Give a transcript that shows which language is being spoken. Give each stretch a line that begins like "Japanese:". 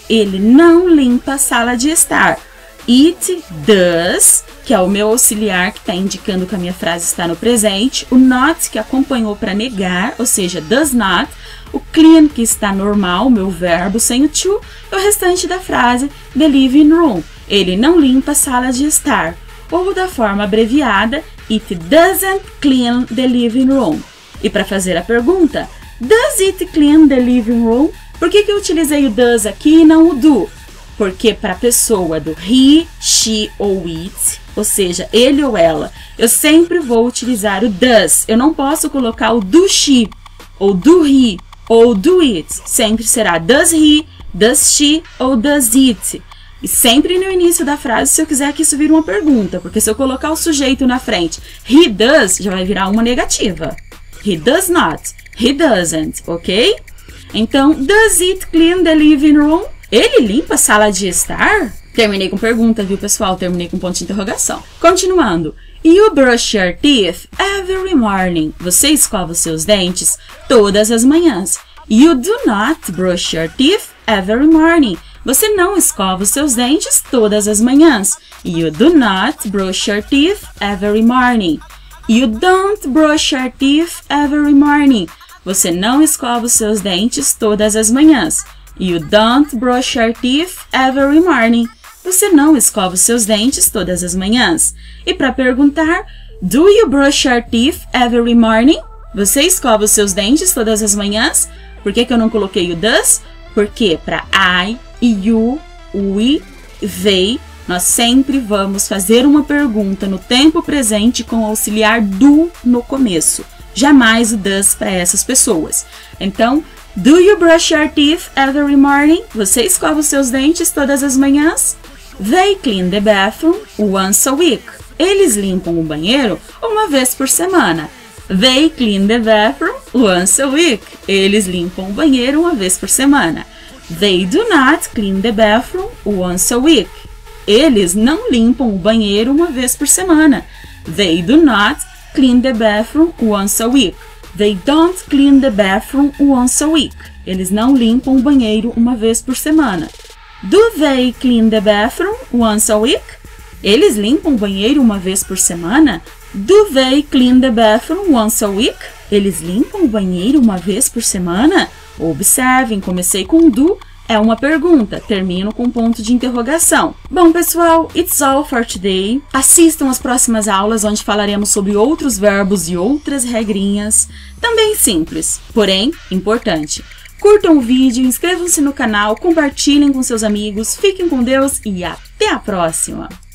Portuguese: Ele não limpa a sala de estar.
English: It does,
Portuguese: que é o meu auxiliar que está indicando que a minha frase está no presente. O not, que acompanhou para negar, ou seja, does not. O clean, que está normal, meu verbo sem o to. E o restante da frase,
English: the living room.
Portuguese: Ele não limpa a sala de estar. Ou da forma abreviada,
English: it doesn't clean the living room.
Portuguese: E para fazer a pergunta,
English: does it clean the living room?
Portuguese: Por que eu utilizei o does aqui e não o do? porque para a pessoa do he, she ou it, ou seja, ele ou ela, eu sempre vou utilizar o does. Eu não posso colocar o do she, ou do he, ou do it. Sempre será does he, does she ou does it. E sempre no início da frase, se eu quiser que isso vire uma pergunta, porque se eu colocar o sujeito na frente,
English: he does,
Portuguese: já vai virar uma negativa.
English: He does not, he doesn't, ok?
Portuguese: Então,
English: does it clean the living room?
Portuguese: Ele limpa a sala de estar? Terminei com pergunta, viu, pessoal? Terminei com ponto de interrogação. Continuando.
English: You brush your teeth every morning.
Portuguese: Você escova os seus dentes todas as manhãs.
English: You do not brush your teeth every morning.
Portuguese: Você não escova os seus dentes todas as manhãs.
English: You do not brush your teeth every morning. You don't brush your teeth every morning.
Portuguese: Você não escova os seus dentes todas as manhãs.
English: You don't brush your teeth every morning.
Portuguese: Você não escova os seus dentes todas as manhãs. E para perguntar,
English: do you brush your teeth every morning?
Portuguese: Você escova os seus dentes todas as manhãs? Por que eu não coloquei o does? Porque para I, you, we, they, nós sempre vamos fazer uma pergunta no tempo presente com o auxiliar do no começo. Jamais o does para essas pessoas. Então,
English: do you brush your teeth every morning?
Portuguese: Você escova os seus dentes todas as manhãs?
English: They clean the bathroom once a week.
Portuguese: Eles limpam o banheiro uma vez por semana.
English: They clean the bathroom once a week.
Portuguese: Eles limpam o banheiro uma vez por semana.
English: They do not clean the bathroom once a week.
Portuguese: Eles não limpam o banheiro uma vez por semana.
English: They do not clean the bathroom once a week. They don't clean the bathroom once a week.
Portuguese: Eles não limpam o banheiro uma vez por semana.
English: Do they clean the bathroom once a week?
Portuguese: Eles limpam o banheiro uma vez por semana?
English: Do they clean the bathroom once a week?
Portuguese: Eles limpam o banheiro uma vez por semana? Observem, comecei com do, é uma pergunta, termino com ponto de interrogação. Bom, pessoal,
English: it's all for today.
Portuguese: Assistam as próximas aulas, onde falaremos sobre outros verbos e outras regrinhas, também simples, porém importante. Curtam o vídeo, inscrevam-se no canal, compartilhem com seus amigos, fiquem com Deus e até a próxima!